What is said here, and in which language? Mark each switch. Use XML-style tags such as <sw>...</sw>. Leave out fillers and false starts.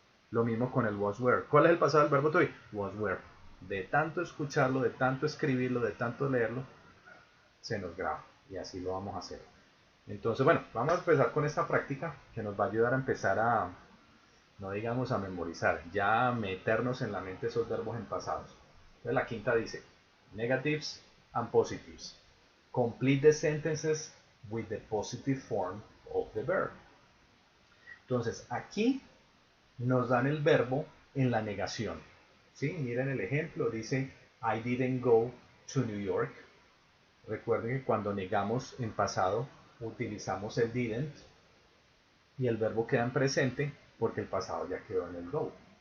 <es>Lo mismo con el was were. ¿Cuál es el pasado del verbo to be? Was were. De tanto escucharlo, de tanto escribirlo, de tanto leerlo, se nos graba. Y así lo vamos a hacer. Entonces, bueno, vamos a empezar con esta práctica que nos va a ayudar a empezar a, no digamos a memorizar, ya a meternos en la mente esos verbos en pasados. Entonces la quinta dice,</es> <en>negatives and positives. Complete the sentences with the positive form of the verb.</en> <es>Entonces aquí nos dan el verbo en la negación. ¿Sí? Miren el ejemplo, dice</es> <en>I didn't go to New York.</en> <es>Recuerden que cuando negamos en pasado utilizamos el didn't y el verbo queda en presente porque el pasado ya quedó en el go.</es>